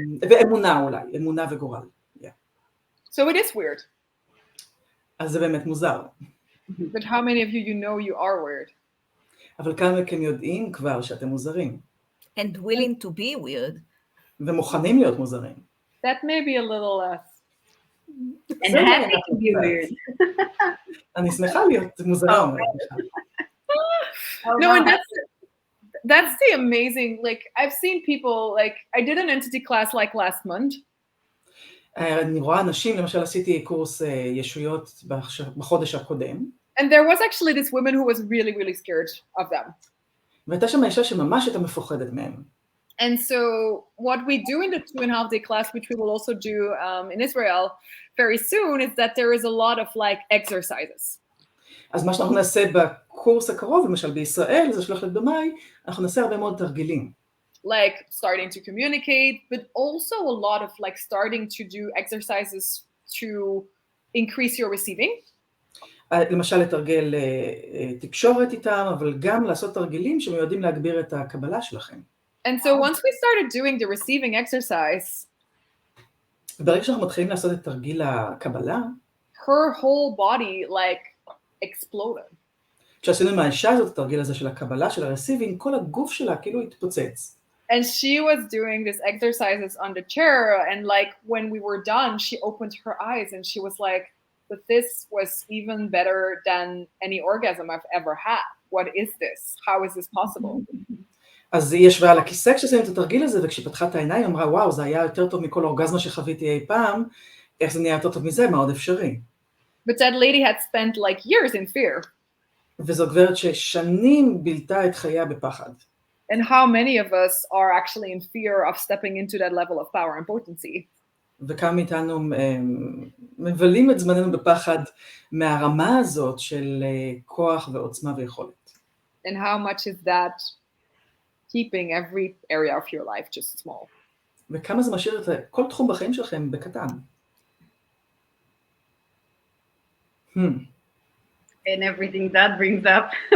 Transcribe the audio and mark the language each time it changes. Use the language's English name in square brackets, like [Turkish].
[Hebrew] ואמונה אולי, אמונה וגורל. [English] So it is weird. [Hebrew] אז זה באמת מוזר. [English] But how many of you know you are weird? [Hebrew] אבל כמה מכם יודעים כבר שאתם מוזרים. [English] And willing to be weird. [Hebrew] ומוכנים להיות מוזרים. [English] That may be a little less. And happy to be weird. [Hebrew] אני שמחה להיות מוזרה. [English] No, and that's the amazing, like, I've seen people, like, I did an entity class like last month. [Hebrew] אני רואה אנשים, למשל עשיתי קורס ישויות בחודש הקודם. [English] And there was actually this woman who was really, really scared of them. [Hebrew] והייתה שם האישה שממש הייתה מפוחדת מהם. [English] And so what we do in the 2.5-day class, which we will also do in Israel very soon, is that there is a lot of like exercises. [Hebrew] אז מה שאנחנו נעשה בקורס הקרוב, למשל בישראל, זה שלח לדומאי, אנחנו נעשה הרבה מאוד תרגילים. [English] Like starting to communicate, but also a lot of like starting to do exercises to increase your receiving. [Hebrew] למשל לתרגל תקשורת איתם, אבל גם לעשות תרגילים שמיועדים להגביר את הקבלה שלכם. [English] And so once we started doing the receiving exercise, [Hebrew] ברגע שאנחנו מתחילים לעשות את תרגיל הקבלה, [English] her whole body like exploded. [Hebrew] כשעשינו עם האישה הזאת, התרגיל הזה של הקבלה, של הרסיבינג, כל הגוף שלה כאילו התפוצץ. [English] And she was doing these exercises on the chair, and like when we were done, she opened her eyes and she was like, but this was even better than any orgasm I've ever had. What is this? How is this possible? [Hebrew] אז היא ישבה על הכיסא כשעשינו את התרגיל הזה, וכשפתחה את העיניים, אמרה, וואו, זה היה יותר טוב מכל אורגזמה שחוויתי אי פעם, איך זה נהיה יותר טוב מזה, מה עוד אפשרי? [English] But that lady had spent like years in fear. [Hebrew] וזו גברת ששנים בילתה את חייה בפחד. [English] And how many of us are actually in fear of stepping into that level of power and potency? [Hebrew] וכמה מאיתנו מבלים את זמננו בפחד מהרמה הזאת של כוח ועוצמה ויכולת. [English] And how much is that keeping every area of your life just small? [Hebrew] וכמה זה משאיר את כל תחום בחיים שלכם בקטן. [English] And everything that brings up.